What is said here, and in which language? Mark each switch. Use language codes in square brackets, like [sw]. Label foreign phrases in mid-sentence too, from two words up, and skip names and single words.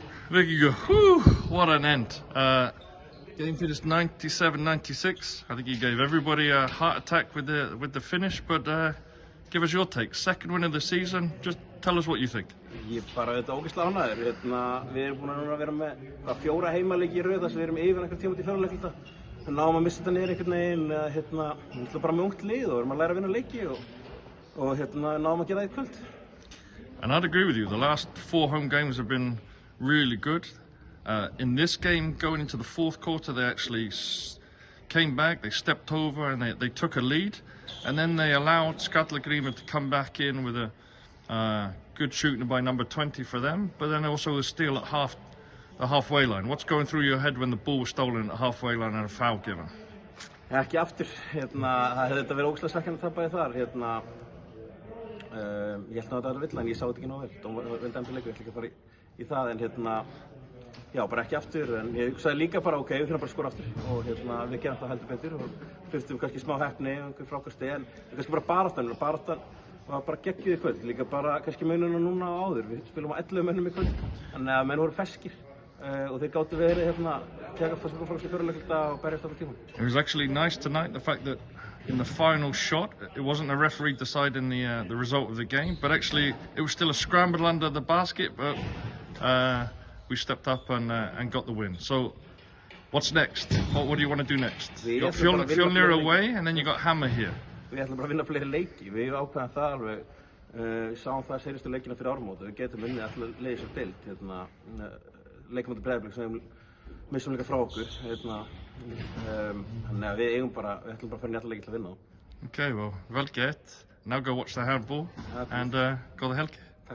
[en] There you go. Whew, what an end. Game finished 97-96. I think you gave everybody a heart attack with the finish, but give us your take. Second win of the season. Just tell us what you think. [is] Ég bara þetta ógeðslega ánægður. Við erum búin að vera með 4 heimaleiki í röð þar sem við erum yfir einhver tíma út í fjórleikluta. Við náum að missa þetta niður einhvern veginn. Við ætlum bara með ungt lið og erum að læra að vinna leiki og náum að gera það í kvöld. [en] And I'd agree with you. The last 4 home games have been really good. In this game, going into the fourth quarter, they actually came back, they stepped over and they took a lead. And then they allowed Skallagrímur to come back in with a good shooting by number 20 for them. But then also a steal at the halfway line. What's going through your head when the ball was stolen at the halfway line and a foul given? [is] Ekki aftur. Það hefði þetta verið ógeðslega svekkjandi að tapa þar. Ég held að þetta var vill en ég sá þetta ekki nóg vel. Það var vel dæmdur leikur, ég ætla ekki að fara í það en já, bara ekki aftur, en ég hugsaði líka bara ok, við þurfum bara að skora aftur og við gerum það heldur betur og þurftum kannski smá heppni og einhver frákasti en kannski bara baráttan var bara geggjuð í kvöld, líka bara kannski mununa núna á áður, við spilum á 11 mönnum í kvöld, þannig að menn voru ferskir og þeir gátu verið taka fyrst í fjórleikluta og berjast á tíman. [en] It was actually nice tonight, the fact that in the final shot, it wasn't a referee deciding the result of the game, but actually it was still a scramble under the basket, but we stepped up and got the win. So, what's next? What do you want to do next? You got Fjölnir away, and then you got Hammer here. [is] Við ætlum bara að vinna fleiri leiki. Við ákveðum það alveg. Við sáum það seinustu leikina fyrir áramót. Við getum unnið allar leiðir sem deild. Leikum á Breiðablik sem við missum líka frá okkur. Þannig að við ætlum bara að fara inn í allar leiki til að vinna á. [en] Okay, well, [is] vel gert. [en] Now go watch the handball and go the helgi.